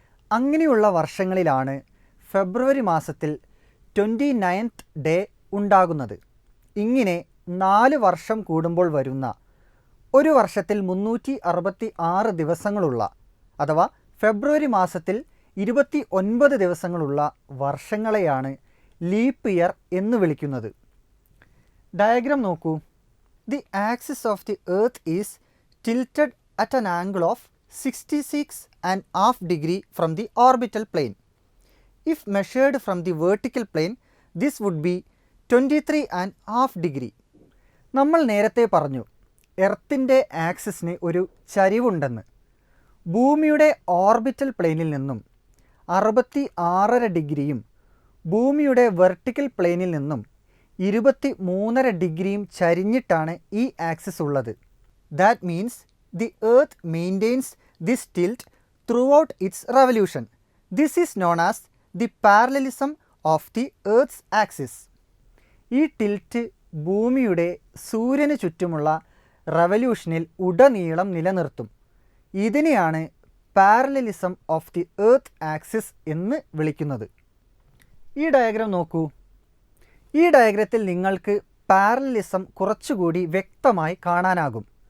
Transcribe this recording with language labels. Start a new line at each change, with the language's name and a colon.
Malayalam: അങ്ങനെയുള്ള വർഷങ്ങളിലാണ് ഫെബ്രുവരി മാസത്തിൽ 29th day ഉണ്ടാകുന്നത്. ഇങ്ങനെ 4 വർഷം കൂടുമ്പോൾ വരുന്ന ഒരു വർഷത്തിൽ 366 ദിവസങ്ങളുള്ള അഥവാ ഫെബ്രുവരി മാസത്തിൽ 29 ദിവസങ്ങളുള്ള വർഷങ്ങളെയാണ് ലീപ്പ് ഇയർ എന്ന് വിളിക്കുന്നത്. ഡയഗ്രാം നോക്കൂ.
English: The axis of the earth is tilted at an angle of 66.5 degree from the orbital plane. If measured from the vertical plane, this would be 23.5 degree.
Malayalam: നമ്മൾ നേരത്തെ പറഞ്ഞു എർത്തിൻ്റെ ആക്സിസിന് ഒരു ചരിവുണ്ടെന്ന്. ഭൂമിയുടെ ഓർബിറ്റൽ പ്ലെയിനിൽ നിന്നും 66.5 ഡിഗ്രിയും ഭൂമിയുടെ വെർട്ടിക്കൽ പ്ലെയിനിൽ നിന്നും 23.5 ഡിഗ്രിയും ചരിഞ്ഞിട്ടാണ് ഈ ആക്സിസ് ഉള്ളത്.
English: That means the earth maintains this tilt throughout its revolution. This is known as the parallelism of the earth's axis.
Malayalam: ഈ ടിൽറ്റ് ഭൂമിയുടെ സൂര്യന് ചുറ്റുമുള്ള റവല്യൂഷനിൽ ഉടനീളം നിലനിർത്തും. ഇതിനെയാണ് parallelism of the earth axis എന്ന് വിളിക്കുന്നത്. ഈ ഡയഗ്രാം നോക്കൂ. ഈ ഡയഗ്രത്തിൽ നിങ്ങൾക്ക് പാരലലിസം കുറച്ചുകൂടി വ്യക്തമായി കാണാനാകും.